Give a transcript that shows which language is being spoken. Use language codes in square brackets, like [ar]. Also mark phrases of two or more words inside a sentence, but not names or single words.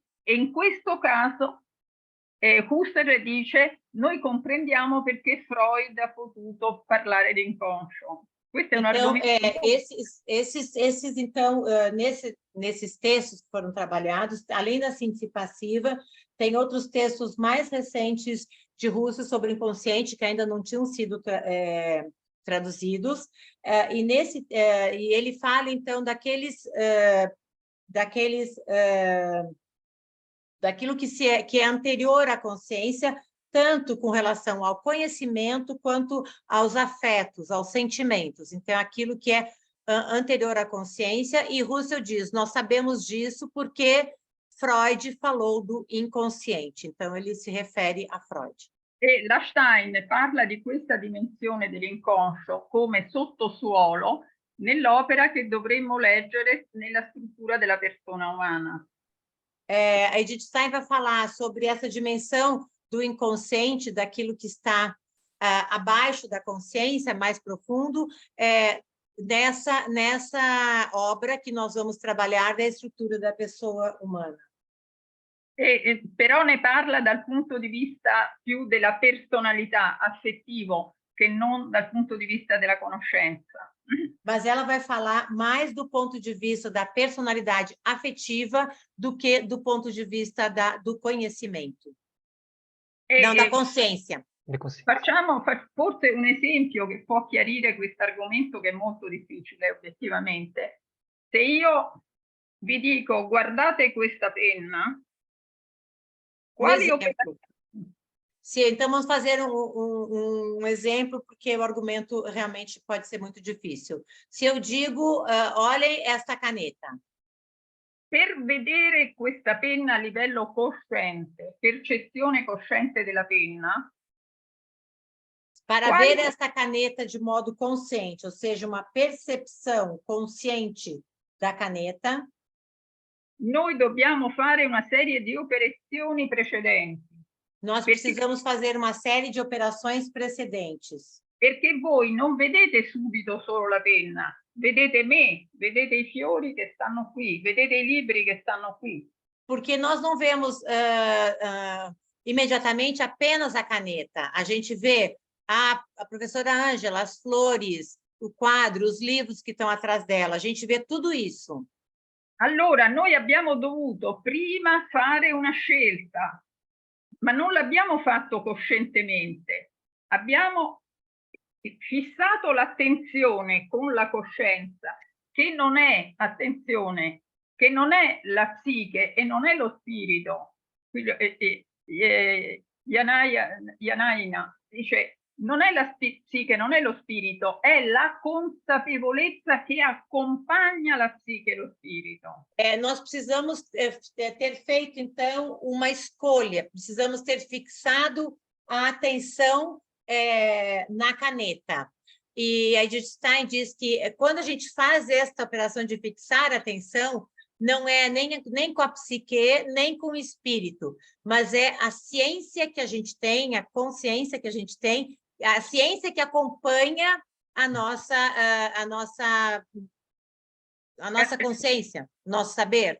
[it] E in questo caso Husserl dice, noi comprendiamo perché Freud ha potuto parlare di inconscio. Questo è un argomento. [pt] Então, nesses textos que foram trabalhados, além da síntese passiva, tem outros textos mais recentes de Husserl sobre o inconsciente que ainda não tinham sido traduzidos, e ele fala, então, daquilo que é anterior à consciência, tanto com relação ao conhecimento quanto aos afetos, aos sentimentos. Então, aquilo que é anterior à consciência, e Husserl diz, nós sabemos disso porque Freud falou do inconsciente. Então, ele se refere a Freud. [it] E la Stein parla di questa dimensione dell'inconscio come sottosuolo nell'opera che dovremmo leggere nella struttura della persona umana. [pt] A Edith Stein vai falar sobre essa dimensão do inconsciente, daquilo que está abaixo da consciência, mais profundo, nessa obra que nós vamos trabalhar da estrutura da pessoa humana. [it] Però ne parla dal punto di vista più della personalità, affettivo, che non dal punto di vista della conoscenza. [pt] Mas ela vai falar mais do ponto de vista da personalidade afetiva do que do ponto de vista do conhecimento. Não, da consciência. [it] Facciamo forse un esempio che può chiarire questo argomento che è molto difficile, obiettivamente. Se io vi dico, guardate questa penna, quali operazioni... [pt] Sim, então vamos fazer um exemplo, porque o argumento realmente pode ser muito difícil. Se eu digo, olhem esta caneta. [it] Per vedere questa penna a livello cosciente, percezione cosciente della penna... [pt] Para ver esta caneta de modo consciente, ou seja, uma percepção consciente da caneta, [it] noi dobbiamo fare una serie di operazioni precedenti. [pt] Nós precisamos fazer uma série de operações precedentes. [it] Perché voi non vedete subito solo la penna, vedete me, vedete i fiori che stanno qui, vedete i libri che stanno qui. [pt] Porque nós não vemos imediatamente apenas a caneta. A gente vê a professora Ângela, as flores, o quadro, os livros que estão atrás dela. A gente vê tudo isso. [it] Allora, noi abbiamo dovuto prima fare una scelta, ma non l'abbiamo fatto coscientemente. Abbiamo fissato l'attenzione con la coscienza, che non è, attenzione, che non è la psiche e non è lo spirito. Janaina dice, non è la psiche, non è lo spirito, è la consapevolezza che accompagna la psiche e lo spirito. [pt] Nós precisamos ter feito, então, uma escolha, precisamos ter fixado a atenção na caneta. E a Edith Stein diz que quando a gente faz esta operação de fixar a atenção, não é nem com a psique, nem com o espírito, mas é a ciência que a gente tem, a consciência que a gente tem, a ciência que acompanha a nossa consciência, nosso saber.